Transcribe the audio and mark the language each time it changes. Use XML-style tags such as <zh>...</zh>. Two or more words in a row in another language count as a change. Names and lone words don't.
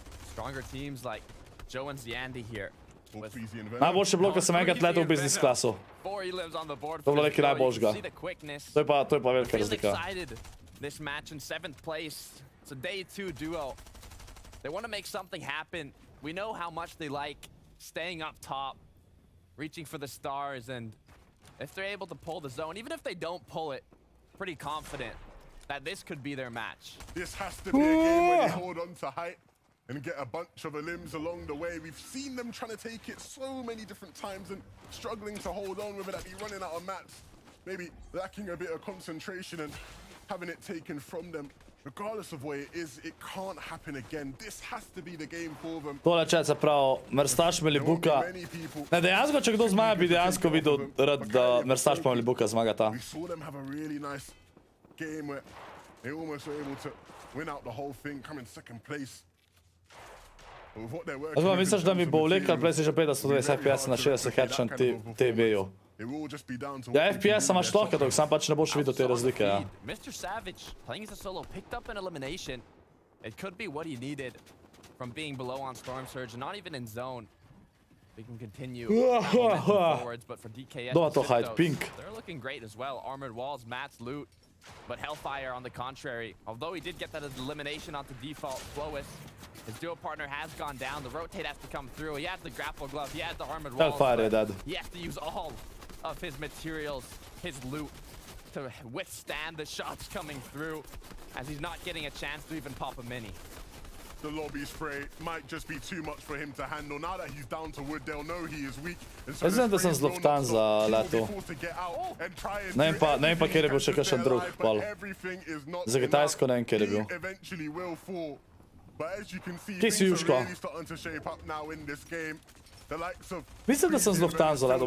<sl>Najboljše bilo, ko sem enkrat letel v business klasu. To bilo nekaj najboljšega. To je pa velika razlika.</sl> <en>This match in 7th place. It's a day 2 duo. They want to make something happen. We know how much they like staying up top, reaching for the stars, and if they're able to pull the zone, even if they don't pull it, pretty confident that this could be their match. This has to be a game where they hold on to height and get a bunch of limbs along the way. We've seen them trying to take it so many different times and struggling to hold on with it, that be running out of mats, maybe lacking a bit of concentration and having it taken from them. Regardless of what it is, it can't happen again. This has to be the game for them.</en> <sl>Tole čet se pravi, Merstaš Melibuka. Ne, dejansko, če kdo zmaga, bi dejansko videl rad, da Merstaš pa Melibuka zmagata.</sl> <en>We saw them have a really nice game where they almost were able to win out the whole thing, come in 2nd place.</en> <sl>Zdaj, misliš, da mi bo vlekal PlayStation 5 120 FPS na 60 Hz na TV-ju? Ja, FPS imaš lahko, dok sam pač ne boš videl te razlike, ja.</sl> <en>Mr. Savage, playing as a solo, picked up an elimination. It could be what he needed from being below on Storm Surge, not even in zone. We can continue forwards, but for DKS, they're looking great as well. Armored walls, mats, loot, but Hellfire on the contrary. Although he did get that elimination onto default, Flowis, his duo partner has gone down. The rotate has to come through. He has the grapple glove, he has the armored walls. Hellfire dead. He has to use all of his materials, his loot, to withstand the shots coming through, as he's not getting a chance to even pop a mini. The lobby spray might just be too much for him to handle. Now that he's down to wood, they'll know he is weak.</en> <sl>Jaz vem, da sem z Lufthansa letel. Ne vem pa, kjer je bil še kakšen drug pol. Za Kitajsko ne vem, kjer je bil. Kje si, Juško? Mislim, da sem z Lufthansa letel.</sl>